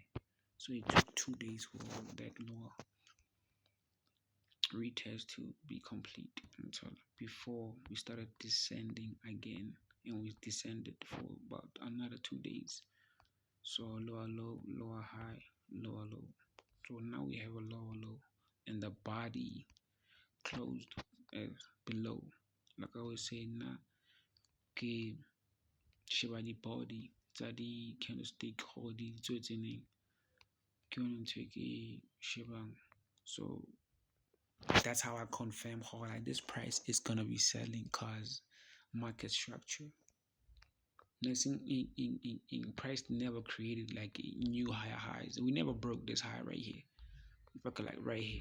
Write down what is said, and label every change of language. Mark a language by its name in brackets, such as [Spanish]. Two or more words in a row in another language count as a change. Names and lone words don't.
[English] So it took 2 days for that lower retest to be complete until before we started descending again, and we descended for about another 2 days. So lower low, lower high, lower low. So now we have a lower low, and the body closed below. Like I always say, [Southern Sotho] na ke sheba di body tsa di candlestick go di tswetseneng ke yone ntho e ke shebang. [English] So that's how I confirm how like this price is gonna be selling cause market structure. Nothing in price never created like new higher highs. We never broke this high right here. We broke it like right here.